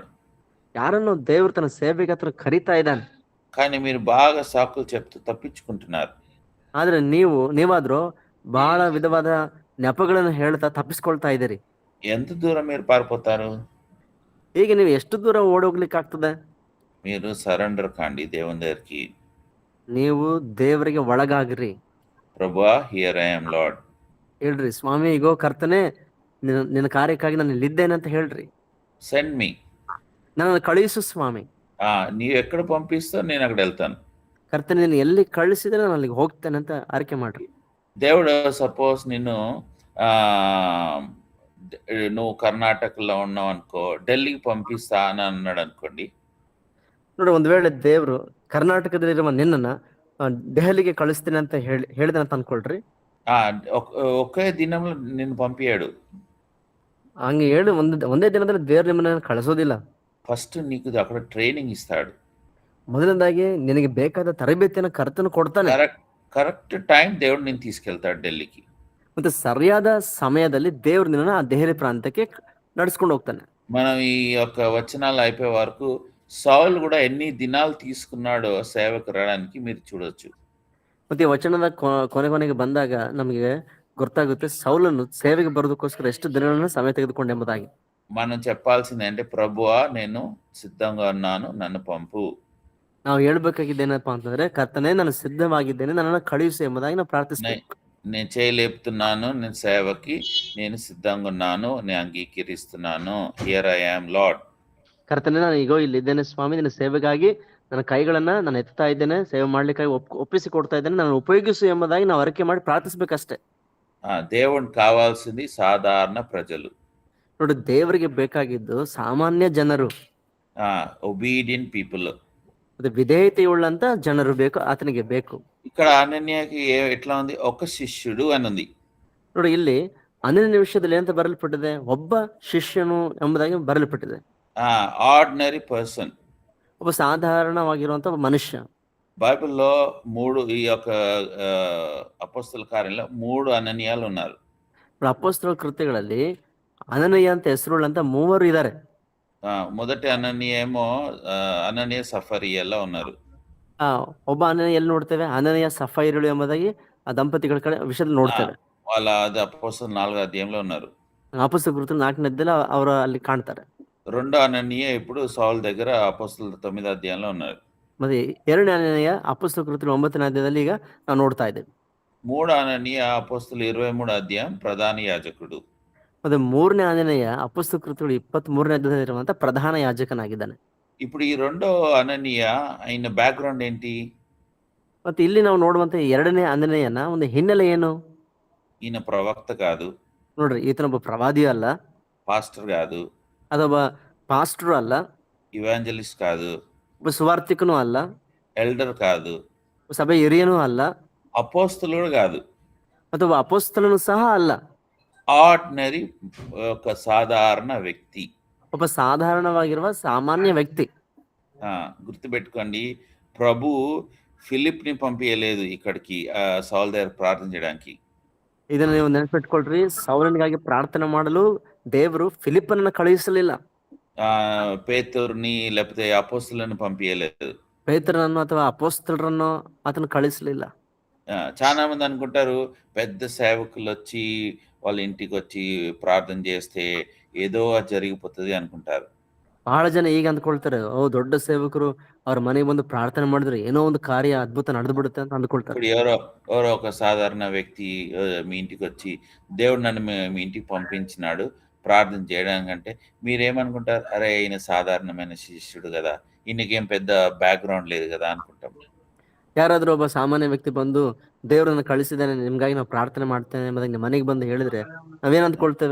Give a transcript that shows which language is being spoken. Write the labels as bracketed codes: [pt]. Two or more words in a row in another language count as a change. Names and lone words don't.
[kn] ಯಾರನ್ನು ದೇವರು ತನ್ನ ಸೇವೆಗೆ ಹತ್ರ ಕರಿತಾ ಇದ್ದಾನೆ. [te] కానీ మీరు బాగా సాకులు చెప్తూ తప్పించుకుంటున్నారు. [kn] ಆದ್ರೆ ನೀವಾದ್ರೂ ಬಹಳ ವಿಧವಾದ ನೆಪಗಳನ್ನು ಹೇಳ್ತಾ ತಪ್ಪಿಸ್ಕೊಳ್ತಾ ಇದ್ದೀರಿ. [te] ఎంత దూరం మీరు పారిపోతారు? [kn] ಹೀಗೆ ನೀವು ಎಷ್ಟು ದೂರ ಓಡೋಗ್ಲಿಕ್ಕೆ ಆಗ್ತದೆ? [te] మీరు సరెండర్ కాండి దేవుని దగ్గరికి. [kn] ನೀವು ದೇವರಿಗೆ ಒಳಗಾಗ್ರಿ. [te] ప్రభువా, [en] Here I am Lord. [kn] ಹೇಳ್ರಿ, ಸ್ವಾಮಿ ಇಗೋ ಕರ್ತನೆ, ನಿನ್ನ ಕಾರ್ಯಕ್ಕಾಗಿ ನಾನು ಇಲ್ಲಿದ್ದೇನೆ ಅಂತ ಹೇಳ್ರಿ. [en] Send me. [kn] ನನ್ನನ್ನು ಕಳುಹಿಸು ಸ್ವಾಮಿ. [te] నీవు ఎక్కడ పంపిస్తో నేను అక్కడ వెళ్తాను. [kn] ಕರ್ತನೆ, ನೀನು ಎಲ್ಲಿ ಕಳಿಸಿದ್ರೆ ನಾನು ಅಲ್ಲಿಗೆ ಹೋಗ್ತೇನೆ ಅಂತ ಆರೈಕೆ ಮಾಡ್ರಿ. [te] దేవుడు సపోజ్ నిన్ను నువ్వు కర్ణాటకలో ఉన్నావు అనుకో, ఢిల్లీకి పంపిస్తా అని అన్నాడు అనుకోండి. [kn] ನೋಡಿ, ಒಂದು ವೇಳೆ ದೇವರು ಕರ್ನಾಟಕದಲ್ಲಿರುವ ನಿನ್ನನ್ನ ದೆಹಲಿಗೆ ಕಳಿಸ್ತೀನಿ ಅಂತ ಹೇಳಿದೆ ಅಂತ ಅನ್ಕೊಳ್ರಿ. [te] ఒకే దినంలో నిన్ను పంపించాడు. [kn] ಹಂಗೆ ಹೇಳಿ ಒಂದೇ ದಿನದಲ್ಲಿ ದೇವ್ರು ನಿಮ್ಮನ್ನ ಕಳಿಸೋದಿಲ್ಲ. [te] ఫస్ట్ నీకు అక్కడ ట్రైనింగ్ ఇస్తాడు. [kn] ಮೊದಲನೇದಾಗಿ ನಿನಗೆ ಬೇಕಾದ ತರಬೇತಿಯನ್ನು ಕರ್ತನು ಕೊಡ್ತಾನೆ. [en] correct time [te] దేవుడు నిన్ను తీసుకెళ్తాడు ఢిల్లీకి. [kn] ಮತ್ತೆ ಸರಿಯಾದ ಸಮಯದಲ್ಲಿ ದೇವ್ರು ನಿನ್ನ ಆ ದೆಹಲಿ ಪ್ರಾಂತ್ಯಕ್ಕೆ నడుచుಕೊಂಡು ಹೋಗ್ತಾನೆ. [te] మనం ఈ యొక్క వచనాలు అయిపోయే వరకు సౌలు కూడా ఎన్ని దినాలు తీసుకున్నాడో సేవకు రావడానికి మీరు చూడొచ్చు. [kn] ಮತ್ತೆ ಈ ವಚನದ ಕೊನೆಗೆ ಬಂದಾಗ ನಮಗೆ ಗೊತ್ತಾಗುತ್ತೆ ಸೌಲನ್ನು ಸೇವೆಗೆ ಬರೋದಕ್ಕೋಸ್ಕರ ಎಷ್ಟು ದಿನಗಳನ್ನು ಸಮಯ ತೆಗೆದುಕೊಂಡೆಂಬುದಾಗಿ. [te] మనం చెప్పాల్సింది అంటే, ప్రభువా నేను సిద్ధంగా ఉన్నాను, నన్ను పంపు. [kn] ನಾವು ಹೇಳ್ಬೇಕಾಗಿದ್ದು ಏನಪ್ಪಾ ಅಂತಂದ್ರೆ, ಕರ್ತನೆ ನಾನು ಸಿದ್ಧವಾಗಿದ್ದೇನೆ, ನನ್ನನ್ನು ಕಳುಹಿಸು ಎಂಬುದಾಗಿ ನಾವು ಪ್ರಾರ್ಥಿಸಬೇಕು. [te] నేను చేయలేపుతున్నాను, నేను సేవకి నేను సిద్ధంగా ఉన్నాను, నేను అంగీకరిస్తున్నాను. [en] Here I am Lord. [kn] ಕರ್ತನೆ, ನಾನು ಈಗೋ ಇಲ್ಲಿದ್ದೇನೆ ಸ್ವಾಮಿ, ನಿನ್ನ ಸೇವೆಗಾಗಿ ನನ್ನ ಕೈಗಳನ್ನ ನಾನು ಎತ್ತಾ ಇದ್ದೇನೆ, ಸೇವೆ ಮಾಡ್ಲಿಕ್ಕಾಗಿ ಒಪ್ಪಿಸಿ ಕೊಡ್ತಾ ಇದ್ದೇನೆ, ನಾನು ಉಪಯೋಗಿಸು ಎಂಬುದಾಗಿ ನಾವು ಅರಿಕೆ ಮಾಡಿ ಪ್ರಾರ್ಥಿಸ್ಬೇಕಷ್ಟೇ. [te] దేవుడికి కావాల్సింది సాధారణ ప్రజలు. [kn] ನೋಡಿ, ದೇವರಿಗೆ ಬೇಕಾಗಿದ್ದು ಸಾಮಾನ್ಯ ಜನರು, [en] obedient people. [kn] ಮತ್ತೆ ವಿಧೇಯತೆಯುಳ್ಳಂತ ಜನರು ಬೇಕು, ಆತನಿಗೆ ಬೇಕು. [te] ఇక్కడ అనన్యకి ఎట్లా ఉంది? ఒక శిష్యుడు అని ఉంది. [kn] ನೋಡಿ, ಇಲ್ಲಿ ಅನನ್ಯ ವಿಷಯದಲ್ಲಿ ಏನಂತ ಬರಲ್ಪಟ್ಟಿದೆ? ಒಬ್ಬ ಶಿಷ್ಯನು ಎಂಬುದಾಗಿ ಬರಲ್ಪಟ್ಟಿದೆ. [en] ordinary person, [kn] ಒಬ್ಬ ಸಾಧಾರಣವಾಗಿರುವಂತ ಒಬ್ಬ ಮನುಷ್ಯ. [te] బైబిల్లో ఈ యొక్క అపోస్తల కార్యంలో 3 అననీయాలు ఉన్నారు. [kn] ಅಪೊಸ್ತಲ ಕೃತ್ಯಗಳಲ್ಲಿ ಅನನೀಯ ಅಂತ ಹೆಸರುಳ್ಳಂತ 3 ಇದ್ದಾರೆ. [te] మొదటి అననీయ ఏమో అననీయ సఫరియల్లో ఉన్నారు. [kn] ಒಬ್ಬ ಅನನೀಯ ಎಲ್ಲಿ ನೋಡ್ತೇವೆ? ಅನನೀಯ ಸಫೈರಳು ಎಂಬುದಾಗಿ ಆ ದಂಪತಿಗಳ ಕಡೆ ವಿಷಯದಲ್ಲಿ ನೋಡ್ತೇವೆ. [te] వాళ్ళ అది అపోస్తల 4వ అధ్యాయంలో ఉన్నారు. [kn] ಅಪೊಸ್ತಲ ಕೃತ್ಯ 4ನೇ ಅಧ್ಯಾಯದಲ್ಲಿ ಅವರು ಅಲ್ಲಿ ಕಾಣ್ತಾರೆ. [te] రెండో అననీయ ఇప్పుడు సౌల్ దగ్గర అపోస్తల 9వ అధ్యాయంలో ఉన్నారు. [kn] ಮತ್ತೆ 2ನೇ ಅನನೀಯ ಅಪೊಸ್ತಲ ಕೃತ್ಯ 9ನೇ ಅಧ್ಯಾಯದಲ್ಲಿ ಈಗ ನಾವು ನೋಡ್ತಾ ಇದ್ದೇವೆ. [te] 3వ అననీయ అపోస్తల 23వ అధ్యాయం ప్రధాన యాజకుడు. [kn] ಮತ್ತೆ 3ನೇ ಅನನೀಯ ಅಪೊಸ್ತಲ ಕೃತ್ಯಗಳು 23ನೇ ಅಧ್ಯಾಯದಲ್ಲಿ ಇರುವಂತ ಪ್ರಧಾನ ಯಾಜಕನಾಗಿದ್ದಾನೆ. [te] ఇప్పుడు ఈ రెండో అననీయ ఆయన బ్యాక్గ్రౌండ్ ఏంటి? [kn] ಮತ್ತೆ ಇಲ್ಲಿ ನಾವು ನೋಡುವಂತ 2ನೇ ಅನನೀಯನ ಒಂದು ಹಿನ್ನೆಲೆ ಏನು? [te] ఈయన ప్రవక్త కాదు, [kn] ನೋಡ್ರಿ, ಈತನೊಬ್ಬ ಪ್ರವಾದಿ ಅಲ್ಲ, [te] పాస్టర్ కాదు, [kn] ಅದೊಬ್ಬ ಪಾಸ್ಟರ್ ಅಲ್ಲ, [te] ఇవాంజలిస్ట్ కాదు, [kn] ಒಬ್ಬ ಸುವಾರ್ತಿಕನೂ ಅಲ್ಲ, [te] ఎల్డర్ కాదు, [kn] ಸಭೆ ಹಿರಿಯನೂ ಅಲ್ಲ, [te] అపోస్తలుడు కాదు, [kn] ಮತ್ತೆ ಒಬ್ಬ ಅಪೊಸ್ತಲನು ಸಹ ಅಲ್ಲ. [te] ఆర్డినరీ ఒక సాధారణ వ్యక్తి. [kn] ಒಬ್ಬ ಸಾಧಾರಣವಾಗಿರುವ ಸಾಮಾನ್ಯ ವ್ಯಕ್ತಿ. [te] గుర్తుపెట్టుకోండి, ప్రభు ఫిలిప్ ని పంపించలేదు ఇక్కడికి సౌల్ దగ్గర ప్రార్థన చేయడానికి. [kn] ಇದನ್ನ ನೀವು ನೆನಪಿಟ್ಕೊಳ್ರಿ, ಸೌಲನಿಗಾಗಿ ಪ್ರಾರ್ಥನೆ ಮಾಡಲು ದೇವರು ಫಿಲಿಪ್ಪನನ್ನ ಕಳುಹಿಸಲಿಲ್ಲ. [te] పేతురుని లేకపోతే అపోస్తలులను పంపించలేదు. [kn] ಪೇತ್ರನನ್ನು ಅಥವಾ ಅಪೊಸ್ತಲರನ್ನು ಆತನ ಕಳಿಸಲಿಲ್ಲ. [te] చాలా మంది అనుకుంటారు, పెద్ద సేవకులు వచ్చి వాళ్ళ ఇంటికి వచ్చి ప్రార్థన చేస్తే ఏదో జరిగిపోతుంది అనుకుంటారు. [kn] ಬಹಳ ಜನ ಈಗ ಅಂದ್ಕೊಳ್ತಾರೆ, ದೊಡ್ಡ ಸೇವಕರು ಅವ್ರ ಮನೆಗೆ ಬಂದು ಪ್ರಾರ್ಥನೆ ಮಾಡಿದ್ರೆ ಏನೋ ಒಂದು ಕಾರ್ಯ ಅದ್ಭುತ ನಡೆದು ಬಿಡುತ್ತೆ ಅಂತ ಅಂದ್ಕೊಳ್ತಾರೆ. [te] ఇప్పుడు ఎవరో ఒక సాధారణ వ్యక్తి మీ ఇంటికి వచ్చి, దేవుడు నన్ను మీ ఇంటికి పంపించినాడు ప్రార్థన చేయడానికి అంటే మీరేమనుకుంటారు? అరే, ఈయన సాధారణమైన శిష్యుడు కదా, ఈయనకేం పెద్ద బ్యాక్గ్రౌండ్ లేదు కదా అనుకుంటాం. [kn] ಯಾರಾದ್ರೂ ಒಬ್ಬ ಸಾಮಾನ್ಯ ವ್ಯಕ್ತಿ ಬಂದು ದೇವರನ್ನ ಕಳಿಸಿದ್ದಾನೆ, ನಿಮ್ಗಾಗಿ ನಾವು ಪ್ರಾರ್ಥನೆ ಮಾಡ್ತೇನೆ ಎಂಬುದಾಗಿ ಮನೆಗೆ ಬಂದು ಹೇಳಿದ್ರೆ ನಾವೇನ್ ಅಂದ್ಕೊಳ್ತೇವೆ?